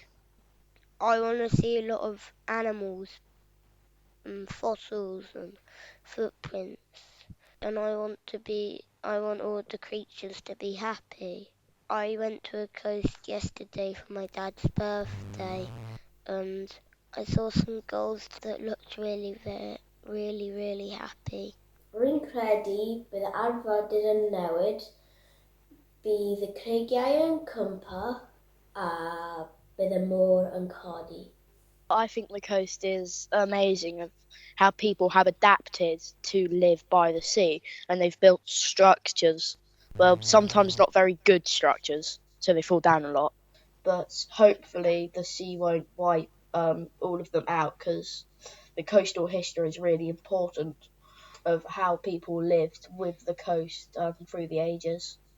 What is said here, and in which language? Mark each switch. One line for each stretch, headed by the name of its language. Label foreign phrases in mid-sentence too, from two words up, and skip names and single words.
English: I want to see a lot of animals and fossils and footprints, and I want all the creatures to be happy. I went to a coast yesterday for my dad's birthday, and I saw some gulls that looked really, really, really happy.
Welsh: Rwy'n credu bydd y arfordir yn newid, bydd y creigiau yn cwmpo, a bydd y môr yn codi.
English: I think the coast is amazing of how people have adapted to live by the sea, and they've built structures. Well, sometimes not very good structures, so they fall down a lot. But hopefully the sea won't wipe all of them out, because the coastal history is really important of how people lived with the coast through the ages.